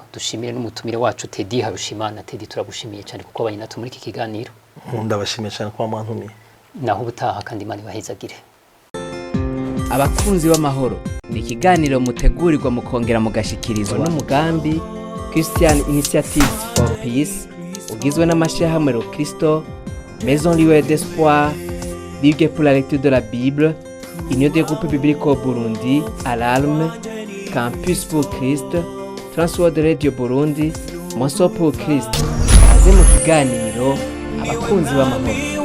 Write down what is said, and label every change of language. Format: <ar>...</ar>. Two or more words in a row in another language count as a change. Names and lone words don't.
<rn>Dushimire n'umutumire wacu Teddy Harushimana. Teddy, turagushimiye cyane kuko wabanye natwe muri iki kiganiro. Ndabashimiye cyane kuba mwantumiye. Naho ubutaha kandi Imana ibahezagire. Abakunzi b'amahoro, ni ikiganiro mutegurirwa mukongera mugashikirizwa n'umugambi Christian Initiative for Peace ugizwe n'amashyirahamwe Ro Kristo, Maison Lieu d'Espoir, Ligue pour la lecture de la Bible, Union des groupes bibliques au Burundi, Alarme, Campus pour Christ, Transworld Radio Burundi, Monso pour Christ. Aze mu kiganiro abakunzi b'amahoro.</rn>